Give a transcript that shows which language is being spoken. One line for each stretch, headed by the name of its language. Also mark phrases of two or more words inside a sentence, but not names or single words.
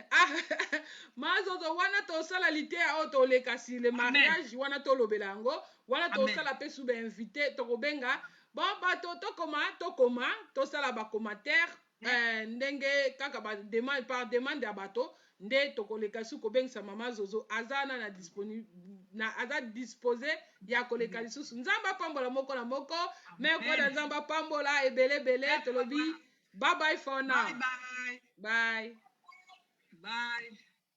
Lingala: Mazozo wana tosala litea oyo toleka
French: si le mariage
Lingala: wana tolobela yango wana tosala mpe su bainvite tokobenga bon bato tokoma tosala bacommentaire ndenge kaka
French: par demande
Lingala: ya bato nde tokoleka su kobengisa mama Zozo aza na disponible aza disposé ya koleka lisusu. Nzamba pambola moko na moko me koda nzamba pambola ebele tolobi
English: bye bye for now. Bye bye. Bye. Bye.